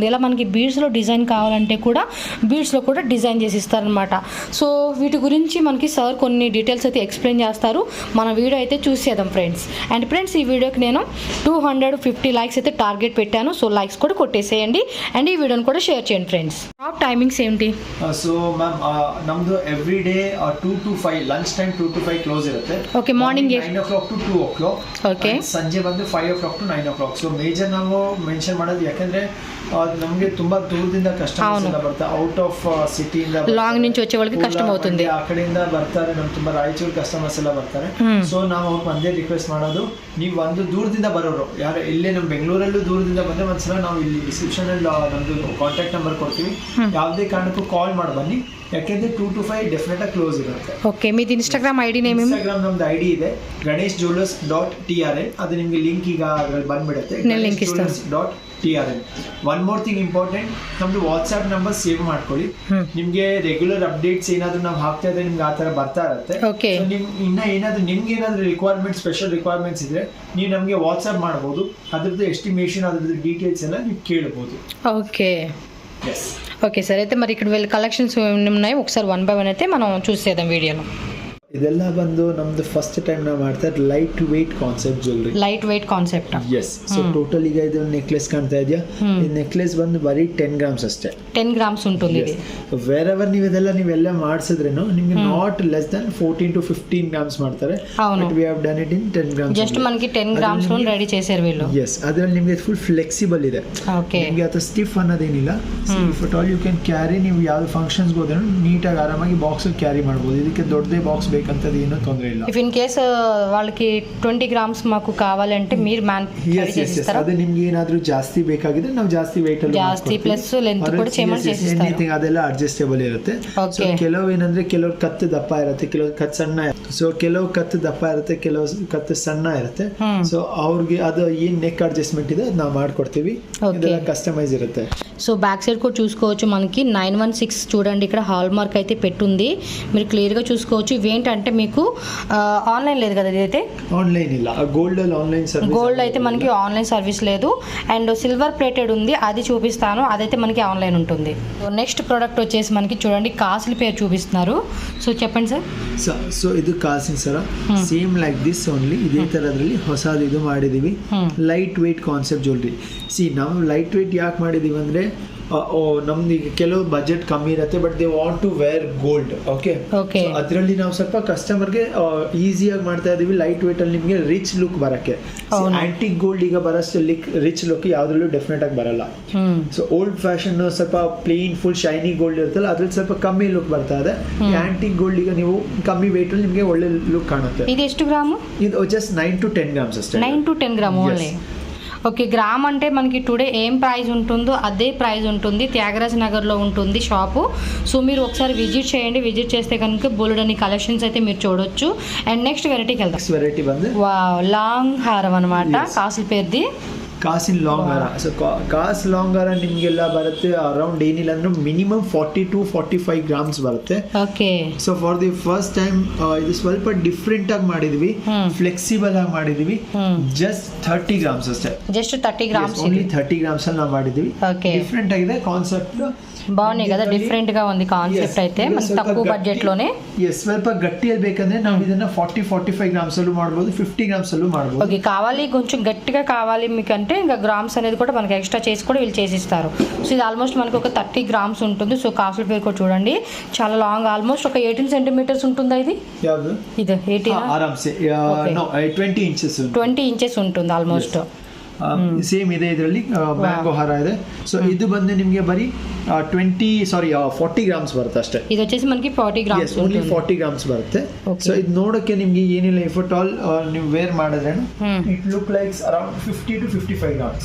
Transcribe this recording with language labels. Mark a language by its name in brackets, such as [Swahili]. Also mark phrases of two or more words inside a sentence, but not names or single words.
[Telugu] ఇలా మనకి బీడ్స్లో డిజైన్ కావాలంటే కూడా బీడ్స్లో కూడా డిజైన్ చేసి ఇస్తారనమాట. సో వీటి గురించి మనకి సార్ కొన్ని డీటెయిల్స్ అయితే ఎక్స్ప్లెయిన్ చేస్తారు. మన వీడియో అయితే చూసేద్దాం ఫ్రెండ్స్. అండ్ ఫ్రెండ్స్ ఈ వీడియోకి నేను 250 లైక్స్ అయితే టార్గెట్ పెట్టాను. సో లైక్స్ కూడా కొట్టేసేయండి అండ్ ఈ వీడియోని కూడా షేర్ చేయండి ఫ్రెండ్స్. షాప్ టైమింగ్స్ ఏంటి? [English] so ma'am [Kannada] ನಮ್ದು [English] every day [Kannada] 2 to 5 [English] lunch time [Kannada] 2 to 5 ಕ್ಲೋಸ್ ಇರುತ್ತೆ. [English] okay, morning 9 o'clock to 2 o'clock. [Kannada] ಓಕೆ, ಸಂಜೆ ಬಂದು [English] 5 o'clock to 9 o'clock. [Kannada] ಸೊ ಮೇಜರ್ ನಾವು ಮೆನ್ಷನ್ ಮಾಡೋದು ಯಾಕಂದ್ರೆ ನಮಗೆ ತುಂಬಾ ದೂರದಿಂದ ಕಸ್ಟಮರ್ಸ್ ಎಲ್ಲ ಬರ್ತಾರೆ, [English] out of [Kannada] ಸಿಟಿಯಿಂದ [Telugu] లాంగ్ నుంచి వచ్చే వాళ్ళకి కష్టం అవుతుంది. [Kannada] ಆ ಕಡೆಯಿಂದ ಬರ್ತಾರೆ, ನಮ್ಗೆ ತುಂಬಾ ರಾಯಚೂರು ಕಸ್ಟಮರ್ಸ್ ಎಲ್ಲ ಬರ್ತಾರೆ. ಸೊ ನಾವು ಒಂದೇ ರಿಕ್ವೆಸ್ಟ್ ಮಾಡೋದು, ನೀವು ಒಂದು ದೂರದಿಂದ ಬರೋರು ಯಾರು ಇಲ್ಲೇ ನಮ್ಮ ಬೆಂಗಳೂರಲ್ಲೂ ದೂರದಿಂದ ಬಂದ್ರೆ ಒಂದ್ಸಲ ನಾವು ಇಲ್ಲಿ ಡಿಸ್ಕ್ರಿಪ್ಷನ್ ಅಲ್ಲಿ ನಮ್ದು [English] contact number [Kannada] ಕೊಡ್ತೀವಿ. ಯಾವುದೇ ಕಾರಣಕ್ಕೂ ಕಾಲ್ ಮಾಡಿ ಬನ್ನಿ, ಯಾಕೆಂದ್ರೆ 2 to 5 ಡೆಫಿನೆಟ್ ಆಗಿ ಕ್ಲೋಸ್ ಇರುತ್ತೆ. ಓಕೆ, [Telugu] మీది ఇన్‌స్టాగ్రామ్ ఐడి ನೇಮ್? [Kannada] ಇನ್‌ಸ್ಟಾಗ್ರಾಮ್ ನಮ್ದು ಐಡಿ ಇದೆ, ganeshjewellers.trn. ಅದು ನಿಮಗೆ ಲಿಂಕ್ ಈಗ ಅದರಲ್ಲಿ ಬಂದ್ಬಿಡುತ್ತೆ, ganeshjewellers.trn. [English] one more thing important, [Kannada] ನಮ್ದು [English] WhatsApp number save [Kannada] ಮಾಡ್ಕೊಳ್ಳಿ. ನಿಮ್ಗೆ [English] regular updates [Kannada] ಏನಾದ್ರು ನಾವು ಹಾಕ್ತಾ ಇದ್ರೆ ನಿಮ್ಗೆ ಆ ತರ ಬರ್ತಾ ಇರುತ್ತೆ. ಇನ್ನ ಏನಾದ್ರು ನಿಮ್ಗೆ ಏನಾದ್ರು ರಿಕ್ವೈರ್ಮೆಂಟ್, [English] special requirements [Kannada] ಇದ್ರೆ ನೀವು ನಮಗೆ ವಾಟ್ಸ್ಆಪ್ ಮಾಡಬಹುದು. ಅದ್ರದ್ದು ಎಸ್ಟಿಮೇಷನ್, ಅದ್ರದ್ದು ಡೀಟೇಲ್ಸ್ ಎಲ್ಲ ನೀವು ಕೇಳಬಹುದು. [Telugu] ఓకే ఎస్, ఓకే సార్. అయితే మరి ఇక్కడ వీళ్ళ కలెక్షన్స్ ఉన్నాయి, ఒకసారి 1 by 1 అయితే మనం చూసేద్దాం వీడియోలో. [Kannada] ಇದೆಲ್ಲ ಬಂದು ನಮ್ದು [English] first time [Kannada] ನಾವು ಮಾಡ್ತಾ ಇರೋದು [English] light weight concept jewellery. Light weight concept. [Kannada] ಎಸ್. ಸೊ ಟೋಟಲ್ ಈಗ ಇದು ನೆಕ್ಲೆಸ್ ಕಾಣ್ತಾ ಇದೆಯಾ, ಈ ನೆಕ್ಲೆಸ್ ಬಂದು ಬರೀ 10 ಗ್ರಾಮ್ಸ್ ಅಷ್ಟೇ. [Telugu] 10 ಗ್ರಾಮ್ಸ್ ఉంటుంది ఇది. [English] wherever [Kannada] ನೀವೆಲ್ಲ ಮಾಡಿಸಿದ್ರೇನು ನಿಮಗೆ [English] not less than [Kannada] 14 to 15 ಗ್ರಾಮ್ಸ್ ಮಾಡ್ತಾರೆ. [English] But we have done it in 10 grams. [Telugu] ಜಸ್ಟ್ మనకి 10 ಗ್ರಾಮ್ಸ್ లో రెడీ చేశారు వీళ్ళు. [Kannada] ಎಸ್, ಅದರಲ್ಲಿ ನಿಮಗೆ [English] full flexible [Kannada] ಇದೆ. ಓಕೆ, ನಿಮಗೆ ಅದು ಸ್ಟಿಫ್ ಅನ್ನೋದೇನಿಲ್ಲ. [English] if at all you can carry, [Kannada] ನೀವು ಯಾವ ಫಂಕ್ಷನ್ಸ್ ಹೋದ್ರೂ ನೀಟಾಗಿ ಆರಾಮಾಗಿ [English] box carry [Kannada] ಮಾಡ್ಬೋದು. ಇದಕ್ಕೆ ದೊಡ್ಡದೇ ಬಾಕ್ಸ್ ಬೇಕಂತದ್ದು ಏನೋ ತೊಂದರೆ ಇಲ್ಲ. [English] if in case [Telugu] వాళ్ళకి 20 గ్రామ్స్ మాకు కావాలంటే మీరు చేసిస్తారా? [Kannada] ಅದು ನಿಮಗೆ ಏನಾದರೂ ಜಾಸ್ತಿ ಬೇಕಾಗಿದ್ರೆ ನಾವು ಜಾಸ್ತಿ weight ಅಲ್ಲಿ ಜಾಸ್ತಿ [English] plus length [Kannada] ಕೂಡ ಚೇಂಜ್ చేసిస్తారు. ಎನಿಥಿಂಗ್ ಅದೆಲ್ಲ ಅಡ್ಜಸ್ಟೇಬಲ್ ಇರುತ್ತೆ. ಸೊ ಕೆಲವು ಏನಂದ್ರೆ ಕೆಲವು ಕತ್ತು ದಪ್ಪ ಇರುತ್ತೆ, ಕೆಲವು ಕತ್ತು ಸಣ್ಣ ಇರುತ್ತೆ. ಸೊ ಕೆಲವು ಕತ್ತು ದಪ್ಪ ಇರುತ್ತೆ, ಕೆಲವು ಕತ್ತು ಸಣ್ಣ ಇರುತ್ತೆ. ಸೊ ಅವ್ರಿಗೆ ಅದು ಏನ್ [English] neck adjustment [Kannada] ಇದೆ ಅದು ನಾವು ಮಾಡ್ಕೊಡ್ತೀವಿ. ಇದೆಲ್ಲ ಕಸ್ಟಮೈಸ್ ಇರುತ್ತೆ. [Telugu] సో [English] back side [Telugu] కూడా చూసుకోవచ్చు, మనకి 916 చూడండి ఇక్కడ హాల్ మార్క్ అయితే పెట్టుంది, మీరు క్లియర్గా చూసుకోవచ్చు. ఇవేంటంటే మీకు ఆన్లైన్ లేదు కదా, ఇదైతే ఆన్లైన్ ಇಲ್ಲ, [English] gold online service. [Telugu] గోల్డ్ అయితే మనకి [English] online service [Telugu] లేదు. అండ్ [English] silver plated [Telugu] ఉంది, అది చూపిస్తాను, అదైతే మనకి ఆన్లైన్ ఉంటుంది. [English] next product [Telugu] వచ్చేసి మనకి చూడండి కాసుల పేరు చూపిస్తున్నారు. సో చెప్పండి సార్. [Kannada] ಸೊ ಇದು ಕಾಸಿನ ಸರ [English] same like this only, [Kannada] ಇದೇ ತರದ್ರಲ್ಲಿ ಹೊಸದು ಇದು ಮಾಡಿದೀವಿ. [English] Light weight concept jewellery. [Kannada] ನಾವು [English] light weight [Kannada] ಯಾಕೆ ಮಾಡಿದೀವಿ ಅಂದ್ರೆ ನಮ್ದು ಈಗ ಕೆಲವು ಬಜೆಟ್ ಕಮ್ಮಿ ಇರುತ್ತೆ, [English] but they want to wear gold. [Kannada] ಓಕೆ, ಅದರಲ್ಲಿ ನಾವು ಸ್ವಲ್ಪ ಕಸ್ಟಮರ್ಗೆ ಈಸಿಯಾಗಿ ಮಾಡ್ತಾ ಇದೀವಿ. [English] light weight [Kannada] ಅಲ್ಲಿ ನಿಮಗೆ [English] rich look [Kannada] ಬರಕ್ಕೆ, [English] antique gold [Kannada] ಈಗ ಬರೋಷ್ಟು [English] rich look [Kannada] ಯಾವ್ದ್ರಲ್ಲೂ ಡೆಫಿನೆಟ್ ಆಗಿ ಬರಲ್ಲ. ಸೊ [English] old fashion [Kannada] ಸ್ವಲ್ಪ [English] plain full shiny gold [Kannada] ಇರುತ್ತಲ್ಲ, ಅದ್ರಲ್ಲಿ ಸ್ವಲ್ಪ ಕಮ್ಮಿ ಲುಕ್ ಬರ್ತಾ ಇದೆ. [English] antique gold [Kannada] ಈಗ ನೀವು ಕಮ್ಮಿ ವೇಟ್ ಅಲ್ಲಿ ನಿಮಗೆ ಒಳ್ಳೆ ಲುಕ್ ಕಾಣುತ್ತೆ. ಇದು ಎಷ್ಟು ಗ್ರಾಮ್? ಇದು ಜಸ್ಟ್ 9 to 10 ಗ್ರಾಮ್ಸ್ ಅಷ್ಟೇ. [English] 9 to 10 gram only. [Telugu] ఓకే, గ్రామ్ అంటే మనకి టుడే ఏం ప్రైస్ ఉంటుందో అదే ప్రైస్ ఉంటుంది. త్యాగరాజ్ నగర్లో ఉంటుంది షాపు. సో మీరు ఒకసారి విజిట్ చేయండి, విజిట్ చేస్తే కనుక బోల్డని కలెక్షన్స్ అయితే మీరు చూడొచ్చు. అండ్ నెక్స్ట్ వెరైటీకి వెళ్దాం. వెరైటీ బంది వావ్, లాంగ్ హారం అనమాట, కాసుల పేరుది. [Kannada] ಕಾಸಿನ ಲಾಂಗ್ ಹಾರ. ಸೊ ಕಾಸು ಲಾಂಗ್ ಹಾರ ನಿಮಗೆಲ್ಲ ಬರುತ್ತೆ ಅರೌಂಡ್ ಏನಿಲ್ಲ ಅಂದ್ರೆ ಮಿನಿಮಮ್ 40 to 45 ಗ್ರಾಮ್ಸ್ ಬರುತ್ತೆ. ಓಕೆ. ಸೊ [English] for the first time [Kannada] ಇದು ಸ್ವಲ್ಪ ಡಿಫ್ರೆಂಟ್ ಆಗಿ ಮಾಡಿದ್ವಿ, ಫ್ಲೆಕ್ಸಿಬಲ್ ಆಗಿ ಮಾಡಿದ್ವಿ. ಜಸ್ಟ್ 30 ಗ್ರಾಮ್ಸ್ ಅಷ್ಟೇ, ಜಸ್ಟ್ 30 ಗ್ರಾಮ್ಸ್, [English] only 30 grams [Kannada] ಅಲ್ಲಿ ನಾವು ಮಾಡಿದ್ವಿ. ಡಿಫ್ರೆಂಟ್ ಆಗಿದೆ ಕಾನ್ಸೆಪ್ಟ್, [Telugu] బాగున్నాయి కదా, డిఫరెంట్ గా ఉంది కాన్సెప్ట్ అయితే మనకి తక్కువ బడ్జెట్ లోనే. [Kannada] ಸ್ವಲ್ಪ ಗಟ್ಟಿಯಲ್ಲಿ ಬೇಕಂದ್ರೆ ನಾವು ಇದನ್ನ 40-45 గ్రామ్స్ అల్లు ಮಾಡಬಹುದು, 50 గ్రామ్స్ అల్లు ಮಾಡಬಹುದು. [Telugu] ఓకే, కావాలి కొంచెం గట్టిగా కావాలి మీకు అంటే ఇంకా గ్రామ్స్ అనేది కూడా మనకి ఎక్స్ట్రా చేసి కూడా వీళ్ళు చేసిస్తారు. సో ఇది ఆల్మోస్ట్ మనకి ఒక 30 గ్రామ్స్ ఉంటుంది. సో కాసుల పేరు కూడా చూడండి, చాలా లాంగ్, ఆల్మోస్ట్ ఒక 18 సెంటీమీటర్స్ ఉంటుందా ఇది? [Kannada] యాವುದು [Telugu] ఇది 18 ఆరామ్సే నో 20 ఇంచెస్ 20 ఇంచెస్ ఉంటుంది ಆಲ್ಮೋಸ್ಟ್. [Kannada] ಸೇಮ್ ಇದೆ, ಇದರಲ್ಲಿ ಮ್ಯಾಂಗೋ ಹಾರ ಇದೆ. ಸೊ ಇದು ಬಂದು ನಿಮಗೆ ಬರೀ 40 ಗ್ರಾಮ್ಸ್ ಬರುತ್ತೆ ಅಷ್ಟೇ. [Telugu] ಇದು వచ్చేసి మనకి 40 ಗ್ರಾಮ್ಸ್, [English] only 40 grams [Kannada] ಬರುತ್ತೆ. ಸೊ ಇದು ನೋಡಕ್ಕೆ ನಿಮಗೆ ಏನಿಲ್ಲ, [English] if at all [Kannada] ನೀವು ವೇರ್ ಮಾಡಿದ್ರೆ [English] it look likes around 50 to 55 grams.